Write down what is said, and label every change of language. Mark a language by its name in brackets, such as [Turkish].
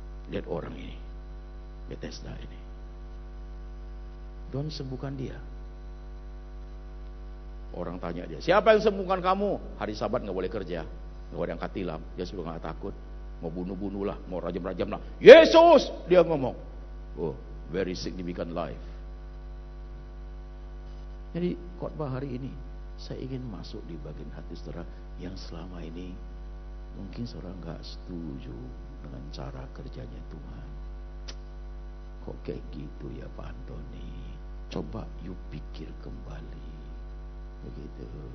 [Indonesian] Lihat orang ini, Bethesda ini. Tuhan sembuhkan dia. Orang tanya dia, siapa yang sembuhkan kamu? Hari Sabat gak boleh kerja, gak boleh angkat tilam. Dia sudah gak takut. Mau bunuh-bunuh lah, mau rajam-rajam lah. Yesus! Dia ngomong. [English] Oh, very significant life. [Indonesian] Jadi khotbah hari ini, saya ingin masuk di bagian hati saudara yang selama ini mungkin saudara gak setuju dengan cara kerjanya Tuhan. Kok kayak gitu ya Pak Antoni? Coba you pikir kembali. Begitu.